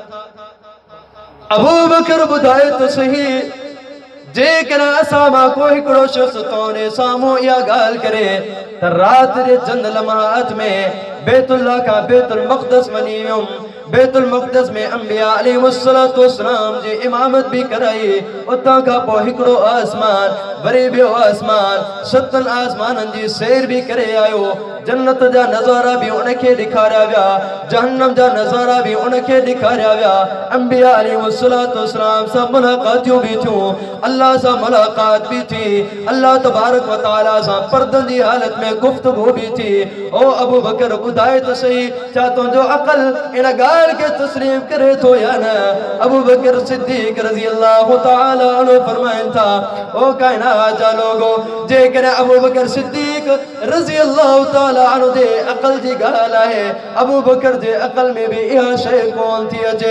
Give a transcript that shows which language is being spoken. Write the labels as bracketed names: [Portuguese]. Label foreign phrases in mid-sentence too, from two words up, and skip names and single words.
[Sindhi] अबू बकर ॿुधाए त सही, जेकॾहिं असां मां को हिकिड़ो शख़्स तोरे साम्हूं इहा ॻाल्हि करे त राति जे चंद लम्हात में बैतुल्लाह का बैतुल मक़दस वञी वियुमि, बैतुल मक़दस में अंबिया [Arabic] عليه الصلاة والسلام [Sindhi] जी इमामत भी कराई, उतां खां पोइ हिकिड़ो आसमान वरी ॿियो आसमान, सतनि आसमाननि जी सैर भी करे आयो। जन्नत जा नज़ारा भी उनखे ॾेखारिया विया, जहन्नम जा नज़ारा भी उनखे ॾेखारिया विया। अंबिया [Arabic] عليه الصلاة والسلام [Sindhi] सां मुलाक़ातियूं भी थियूं, अल्लाह सां मुलाक़ात भी थी, [Arabic] الله تبارك وتعالى [Sindhi] सां पर्दनि जी हालत में गुफ्तगू भी थी। ओ अबू बकर ॿुधाए त सही, छा तुंहिंजो अक़ल इन ॻाल्हि खे तस्लीम करे थो या न? अबू बकर सिद्दीक [Arabic] رضي الله تعالى عنه [Sindhi] फरमाइनि था, ओ कायनात जा लोगो, जेकॾहिं अबू बकर सिद्दीक [Arabic] رضي الله تعالى عنه [Sindhi] जे अक़ल जी ॻाल्हि आहे, अबू बकर जे अक़ल में भी इहा शइ कोन थी अचे।